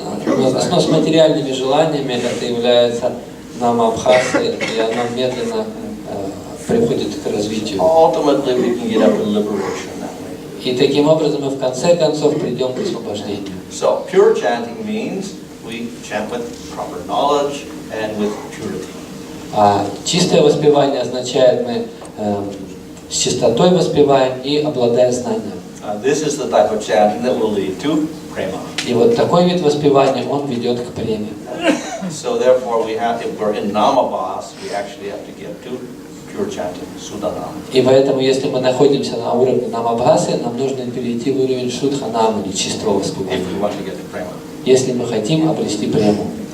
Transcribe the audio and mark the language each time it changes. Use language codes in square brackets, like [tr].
[ru] но с материальными желаниями это является намабхасой, и оно медленно приходит к развитию. [en] Ultimately, we can get up to liberation that way. [ru] И таким образом мы в конце концов придем к освобождению. [en] So pure chanting means we chant with proper knowledge and with purity. [ru] А чистое воспевание означает, мы с чистотой воспеваем и обладая знанием. [en] This is the type of chanting that will lead to prema. [ru] И вот такой вид воспевания, он ведет к преме. [en] So therefore, we have, if we're in namabhas, we actually have to get to pure chanting, sudhanam. [ru] И поэтому, если мы находимся на уровне намабхасы, нам нужно перейти в уровень шудханам или чистого воспевания, [en] If we want to get to prema. [ru] если мы хотим обрести прему.